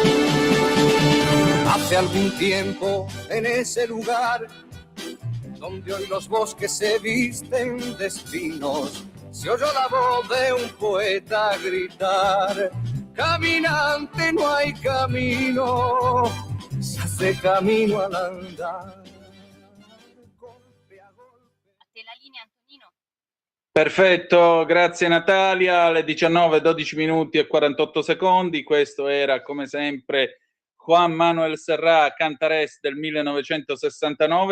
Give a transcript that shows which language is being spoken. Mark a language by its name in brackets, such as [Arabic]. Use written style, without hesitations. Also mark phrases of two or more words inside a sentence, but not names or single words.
[Spanish] Hace algún tiempo, en ese lugar donde hoy los bosques se visten de espinos, se oyó la voz de un poeta gritar: caminante, no hay camino, se hace camino al andar. [Italian] Perfetto, grazie Natalia. Alle 19:12 minuti e 48 secondi. Questo era, come sempre, Juan Manuel Serrat, Cantares del 1969.